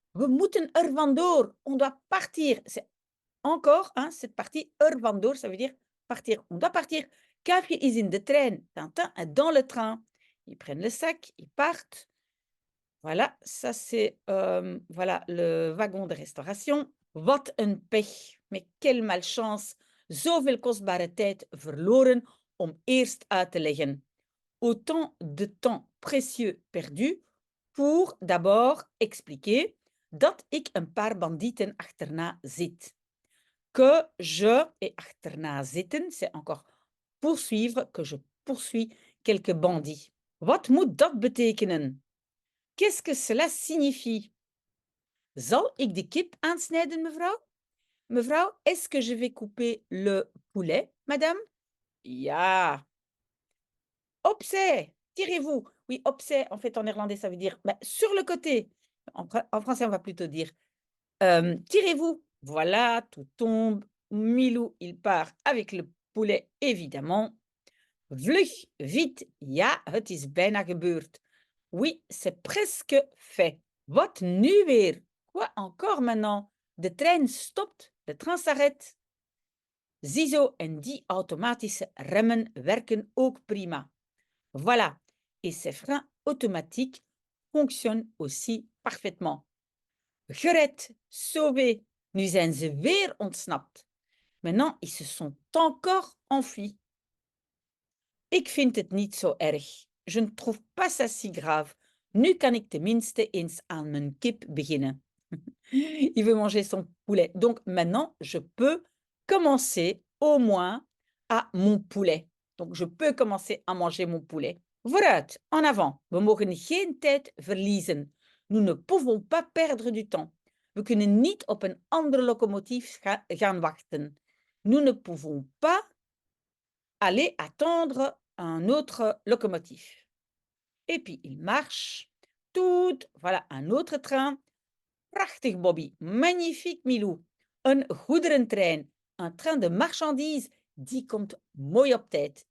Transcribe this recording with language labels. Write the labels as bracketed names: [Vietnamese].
[Dutch] We moeten er vandoor. [French] On doit partir. C'est encore hein, cette partie [Dutch] er vandoor, [French] ça veut dire partir. On doit partir. [Dutch] Kuifje is in de trein. [French] Tintin est dans le train. Ils prennent le sac, ils partent. Voilà, ça c'est voilà, le wagon de restauration. [Dutch] Wat een pech. [French] Mais quelle malchance. [Dutch] Zoveel kostbare tijd verloren om eerst uit te leggen. [French] Autant de temps précieux perdu pour d'abord expliquer [Dutch] dat ik een paar bandieten achterna zit. [French] Que je, et [Dutch] achterna zitten, [French] c'est encore poursuivre, que je poursuis quelques bandits. [Dutch] Wat moet dat betekenen? [French] Qu'est-ce que cela signifie? [Dutch] Zal ik de kip aansnijden, mevrouw? [French] Mevrouw, est-ce que je vais couper le poulet, madame? Ja. Opzij, tirez-vous. Oui, opzij, en fait, en néerlandais, ça veut dire sur le côté. En français, on va plutôt dire tirez-vous. Voilà, tout tombe. Milou, il part avec le poulet, évidemment. [Dutch] Vlug, [French] vite. [Dutch] Ja, het is bijna gebeurd. [French] Oui, c'est presque fait. [Dutch] Wat nu weer? [French] Quoi encore maintenant? [Dutch] De trein stopt, [French] de train s'arrête. [Dutch] Ziezo en die automatische remmen werken ook prima. [French] Voilà, et ces freins automatiques fonctionnent aussi parfaitement. [Dutch] Gered, sauvé, nu zijn ze weer ontsnapt. [French] Maintenant, ils se sont encore enfuis. [Dutch] Ik vind het niet zo erg. [French] Je ne trouve pas ça si grave. [Dutch] Nu kan ik tenminste eens aan mijn kip beginnen. [French] Il veut manger son poulet. Donc maintenant, je peux commencer au moins à mon poulet. Donc je peux commencer à manger mon poulet. [Dutch] Vooruit, [French] en avant. [Dutch] We mogen geen tijd verliezen. [French] Nous ne pouvons pas perdre du temps. [Dutch] We kunnen niet op een andere locomotief gaan wachten. [French] Nous ne pouvons pas aller attendre un autre locomotive. Et puis il marche. Tout, voilà, un autre train. [Dutch] Prachtig, Bobby. [French] Magnifique, Milou. [Dutch] Een goederentrein. [French] Un train de marchandises. [Dutch] Die komt mooi op tijd.